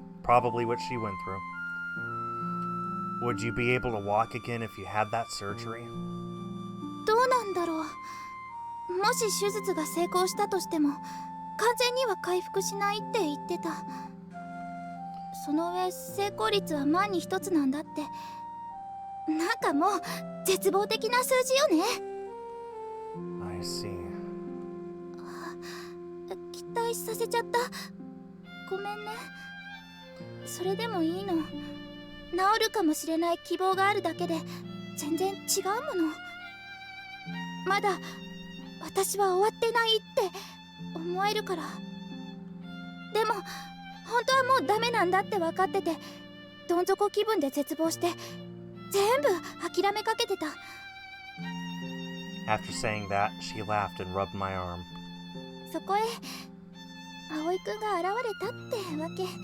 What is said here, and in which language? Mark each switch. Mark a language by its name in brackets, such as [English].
[English] Probably what she went through. Would you be able to walk again if you had that surgery? [Japanese] どうなんだろう。もし手術が成功したとしても完全には回復しないって言ってた。その上成功率は万に一つなんだって。なんかもう絶望的な数字よね。 [English] I see. [Japanese] 期待させちゃった。ごめんね。それでもいいの。治るかもしれない希望があるだけで全然違うもの。まだ私は終わってないって思えるから。でも本当はもうダメなんだって分かってて、どん底気分で絶望して全部諦めかけてた。 [English] After saying that, she laughed and rubbed my arm. [Japanese] そこへ葵くんが現れたってわけ。